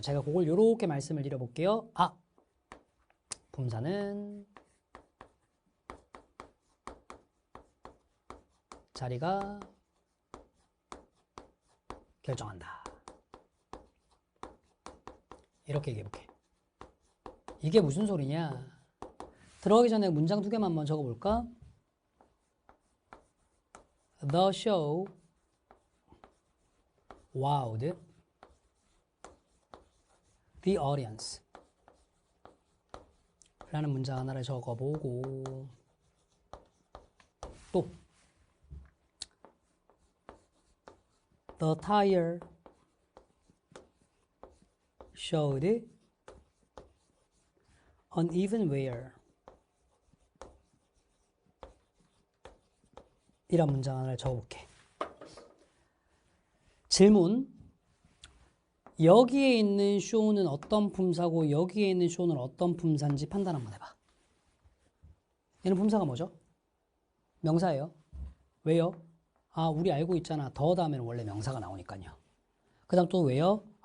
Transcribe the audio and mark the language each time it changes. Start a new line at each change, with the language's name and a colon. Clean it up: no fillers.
Korean: 제가 그걸 이렇게 말씀을 드려볼게요. 품사는 자리가 결정한다. 이렇게 얘기해볼게. 이게 무슨 소리냐? 들어가기 전에 문장 두 개만 한번 적어볼까?
English: The show wowed the audience
Korean: 라는 문장 하나를 적어보고 또
English: The tire showed uneven wear
Korean: 이런 문장 하나를 적어볼게. 질문. 여기에 있는 show는 어떤 품사고 여기에 있는 show는 어떤 품사인지 판단 한번 해봐. 얘는 품사가 뭐죠? 명사예요. 왜요? 우리 알고 있잖아. 더 다음에는 원래 명사가 나오니까요. 그 다음 또 왜요?